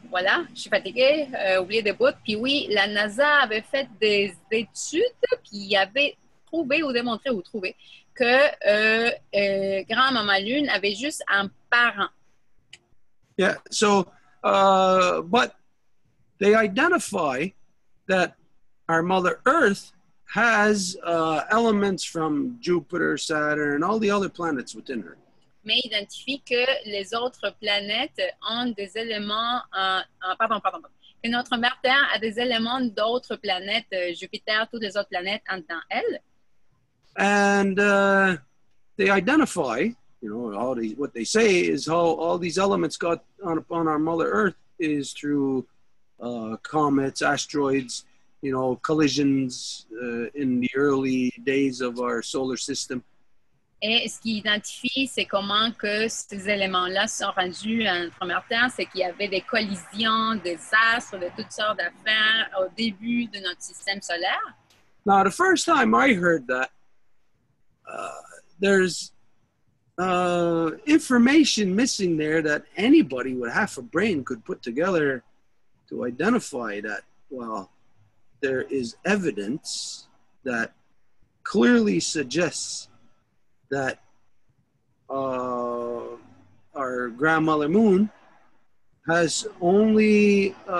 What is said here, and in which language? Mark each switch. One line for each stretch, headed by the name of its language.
French: Voilà, je suis fatiguée, oublié des bouts. Puis oui, la NASA avait fait des études qui avaient trouvé ou démontré ou trouvé que grand-maman Lune avait juste un parent.
English: Yeah, so, but they identify that our Mother Earth has elements from Jupiter, Saturn, all the other planets within her.
French: Mais identifie que les autres planètes ont des éléments, que notre mère Terre a des éléments d'autres planètes, Jupiter, toutes les autres planètes dans elle.
English: And they identify, what they say is how all these elements got on our Mother Earth is through comets, asteroids, you know, collisions in the early days of our solar system.
French: Et ce qu'il identifie, c'est comment que ces éléments-là sont rendus à notre première Terre, c'est qu'il y avait des collisions, des astres, de toutes sortes d'affaires au début de notre système solaire.
English: Now, the first time I heard that, there's information missing there that anybody with half a brain could put together to identify that, well, there is evidence that clearly suggests that our grandmother moon has only